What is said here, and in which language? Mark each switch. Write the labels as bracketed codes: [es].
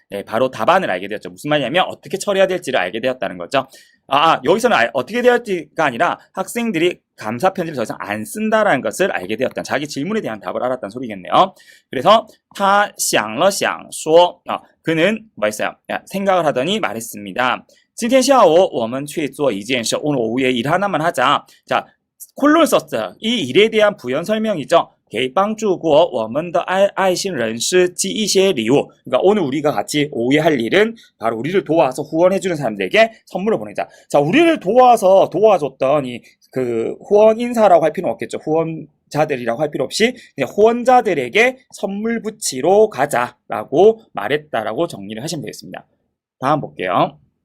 [ko] 네, 바로 답안을 알게 되었죠. 무슨 말이냐면, 어떻게 처리해야 될지를 알게 되었다는 거죠. 여기서는 어떻게 해야 될지가 아니라, 학생들이 감사 편지를 더 이상 안 쓴다라는 것을 알게 되었다. 자기 질문에 대한 답을 알았다는 소리겠네요. 그래서, [zh] 他想了想说, [ko] 그는 뭐 했어요? 생각을 하더니 말했습니다. [zh] 今天下午我们去做一件事. [ko] 오늘 오후에 일 하나만 하자. 자, 콜론을 썼어요. 이 일에 대한 부연 설명이죠. [zh] 给帮助过我们的爱心人士寄一些礼物. [ko] 그러니까 오늘 우리가 같이 오후에 할 일은 바로 우리를 도와서 후원해주는 사람들에게 선물을 보내자. 자, 우리를 도와줬던 그 후원 인사라고 할 필요는 없겠죠. 후원자들이라고 할 필요 없이 그냥 후원자들에게 선물 붙이러 가자라고 말했다라고 정리를 하시면 되겠습니다. 다음 볼게요.